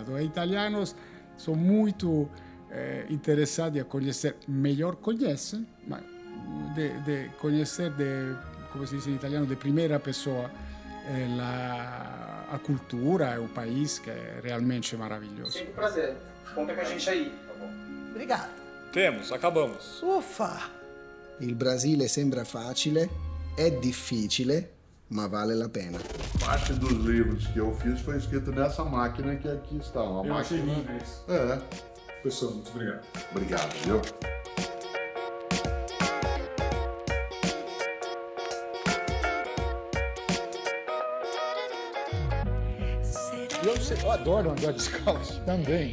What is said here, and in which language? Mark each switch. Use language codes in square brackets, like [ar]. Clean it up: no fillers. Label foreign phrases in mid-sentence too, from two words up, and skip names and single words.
[pt] Os italianos são muito interessados em conhecer, melhor conhecem, mas de conhecer, como se diz em italiano, de primeira pessoa, a cultura, o país, que é realmente maravilhoso. Sempre um prazer. Conta com a gente aí, tá bom? Obrigada. Acabamos. Ufa! [it] Il Brasile sembra facile, è difficile, ma vale la pena. [pt] Parte dos livros que eu fiz foi escrito nessa máquina que aqui está. Uma máquina. Pessoal, muito obrigado. Obrigado, viu? Eu adoro andar descalço também.